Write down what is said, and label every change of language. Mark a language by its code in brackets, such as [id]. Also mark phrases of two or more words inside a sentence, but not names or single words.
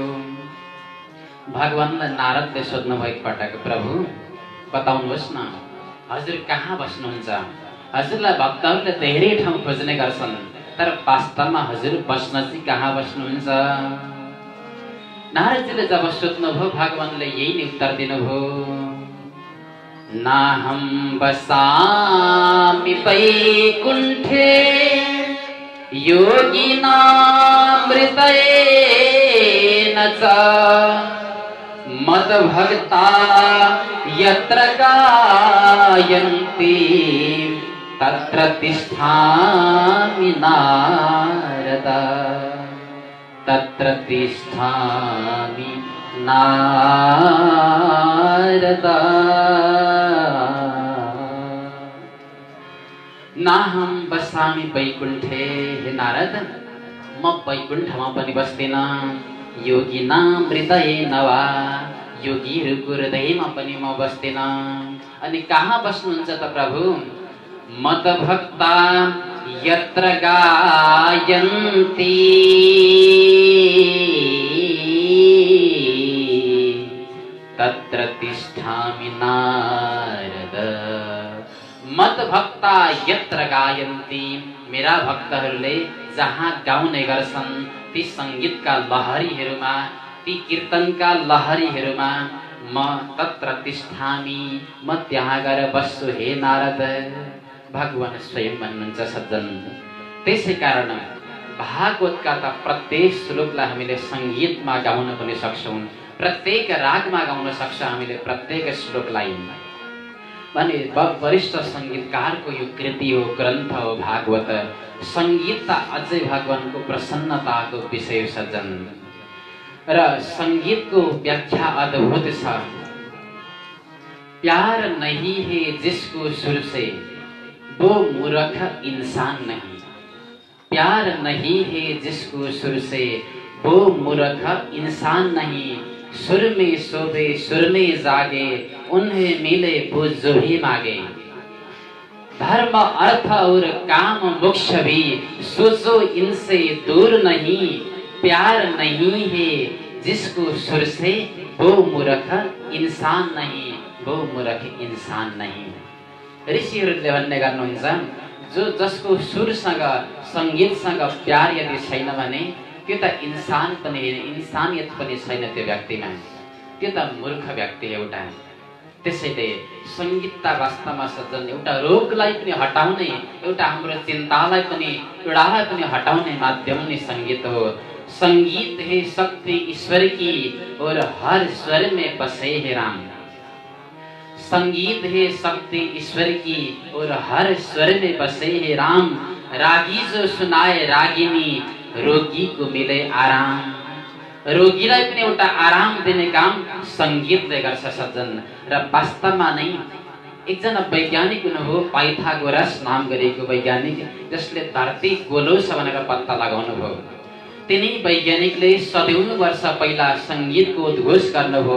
[ne] भगवानलाई नारदले सोध्नु भएको पटक, प्रभु बताउनुहोस् न, हजुर कहाँ बस्नुहुन्छ? हजुरलाई भक्तहरूले धेरै ठाउँ खोज्ने गर्छन्, तर वास्तवमा हजुर बस्न चाहिँ कहाँ बस्नुहुन्छ? नारदजीले जब सोध्नुभयो, भगवानले यही नै उत्तर दिनुभयो, [sa] नाहं बसामि वैकुण्ठे योगिनामृतेन च मद्भक्ता यत्र गायन्ति तत्र तिष्ठामि नारद, तत्र तिष्ठामि नारद। नाहं बसामि वैकुण्ठे, [ne] हे नारद म वैकुण्ठमा पनि बस्दिन, [sa] योगिनां हृदयेन वा, [ne] योगीहरूको हृदयमा पनि म बस्दिन। अनि कहाँ बस्नुहुन्छ त प्रभु? [sa] मद्भक्ता यत्र गायन्ति तत्र तिष्ठामि नारद। मद्भक्ता यत्र गायन्ति, [ne] मेरा भक्तहरूले जहाँ गाउने गर्छन् ती संगीतका लहरीहरूमा, ती कीर्तनका लहरीहरूमा म [sa] तत्र तिष्ठामि, [ne] म त्यहाँ गएर बस्छु हे नारद। भगवान स्वयं भन्नुहुन्छ सज्जन। त्यसै कारण भागवतका त प्रत्येक श्लोकलाई हामीले संगीतमा गाउन पनि सक्छौँ, प्रत्येक रागमा गाउन सक्छ हामीले प्रत्येक श्लोकलाई। भने वरिष्ठ संगीतकारको यो कृति हो, ग्रन्थ हो भागवत। संगीत त अझै भगवानको प्रसन्नताको विषय सज्जन। र संगीतको व्याख्या अद्भुत छ। [hi] प्यार नहीं है जिसको सुर से वो मूर्ख इंसान नहीं, प्यार नहीं है जिसको सुर से वो मूर्ख इंसान नहीं। सुर में शोभे सुर में जागे, उन्हें मिले वो जो ही मांगे। धर्म अर्थ और काम मोक्ष भी सोचो इनसे दूर नहीं, प्यार नहीं है जिसको सुर से वो मूर्ख इंसान नहीं, वो मूर्ख इंसान नहीं। [ne] ऋषिहरूले भन्ने गर्नुहुन्छ, जो जसको सुरसँग संगीतसँग प्यार यदि छैन भने त्यो त इंसान पनि हैन, इंसानियत पनि छैन त्यो व्यक्तिमा, त्यो त मूर्ख व्यक्ति एउटा। त्यसैले संगीत त वास्तवमा सज्जन एउटा रोगलाई पनि हटाउने, एउटा हाम्रो चिन्तालाई पनि पीडालाई पनि हटाउने माध्यम नै संगीत हो। [hi] संगीत है शक्ति ईश्वर की और हर स्वर में बसे है राम। संगीत है शक्ति ईश्वर की और हर स्वर में बसे है राम। रागी जो सुनाए रागिनी, रोगी को मिले आराम। [ne] रोगीलाई पनि एउटा आराम दिने काम संगीतले गर्छ सज्जन। र वास्तवमा नै एकजना वैज्ञानिक हुनुभयो, पाइथागोरस नाम गरेको वैज्ञानिक, जसले धरती गोलो छ भनेर पत्ता लगाउनु भयो। तिनी वैज्ञानिकले सदैयौं वर्ष पहिला संगीतको उद्घोष गर्नुभयो।